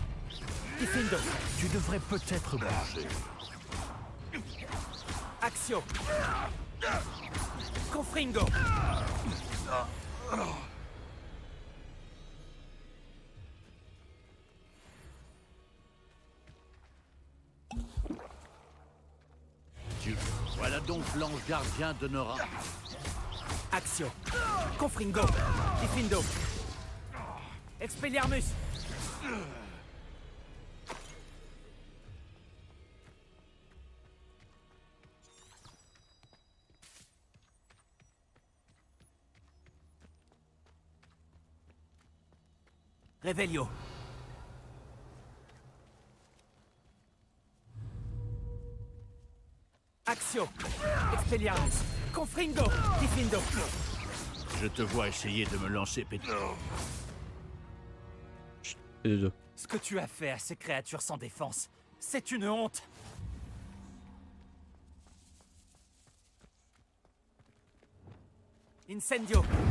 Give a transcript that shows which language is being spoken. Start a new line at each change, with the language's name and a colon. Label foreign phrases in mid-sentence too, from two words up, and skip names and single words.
French: Diffindo. Tu devrais peut-être bouger. Action. Confringo. Voilà donc l'ange gardien de Nora. Action. Confringo. Diffindo. Expelliarmus. Revelio. Action. Expelliarmus. Confringo. Diffindo. Je te vois essayer de me lancer pété. Les deux. Ce que tu as fait à ces créatures sans défense, c'est une honte. Incendio.